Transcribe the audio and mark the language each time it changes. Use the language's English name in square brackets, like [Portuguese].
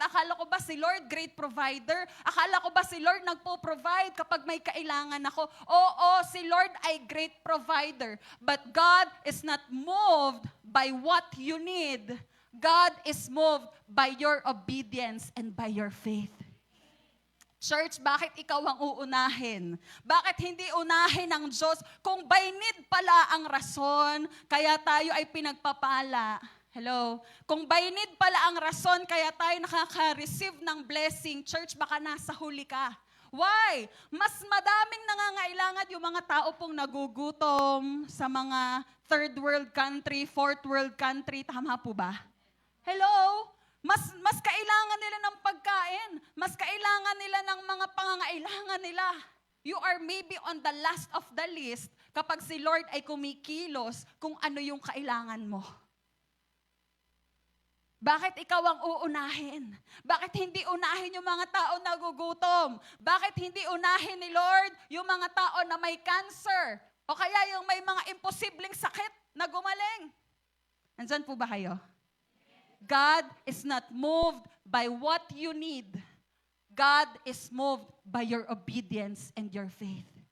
[Filipino] Akala ko ba si Lord great provider? Akala ko ba si Lord nagpo-provide kapag may kailangan ako? Oo, si Lord ay great provider. [English] But God is not moved by what you need. God is moved by your obedience and by your faith. [Filipino] Church, bakit ikaw ang uunahin? Bakit hindi unahin ng Diyos? Kung by need pala ang rason, kaya tayo ay pinagpapala. Hello? Kung by need pala ang rason, kaya tayo nakaka-receive ng blessing, church, baka nasa huli ka. [English] Why? [Filipino] Mas madaming nangangailangan yung mga tao pong nagugutom sa mga third world country, fourth world country. Tama po ba? Hello? Mas kailangan nila ng pagkain. Mas kailangan nila ng mga pangangailangan nila. [English] You are maybe on the last of the list [Filipino] kapag si Lord ay kumikilos kung ano yung kailangan mo. Bakit ikaw ang uunahin? Bakit hindi unahin yung mga tao na nagugutom? Bakit hindi unahin ni Lord yung mga tao na may cancer? O kaya yung may mga imposibleng sakit na gumaling? Nandyan po ba kayo? [English] God is not moved by what you need. God is moved by your obedience and your faith.